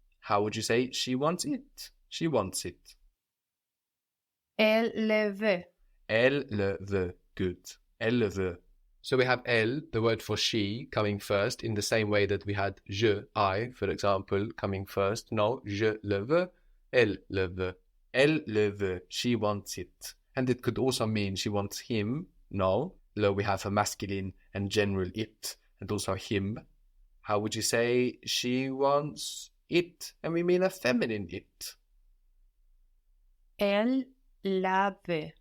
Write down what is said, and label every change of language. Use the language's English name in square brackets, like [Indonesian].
[English] How would you say she wants it? She wants it. [French] Elle le veut. Elle le veut. Good. Elle le veut. [English] So we have elle, the word for she, coming first in the same way that we had je, I, for example, coming first. [French] No, je le veux, elle le veut. Elle le veut. [English] She wants it. And it could also mean she wants him. No, le we have a masculine and general it, and also him. How would you say she wants it? And we mean a feminine it. [French] Elle la veut.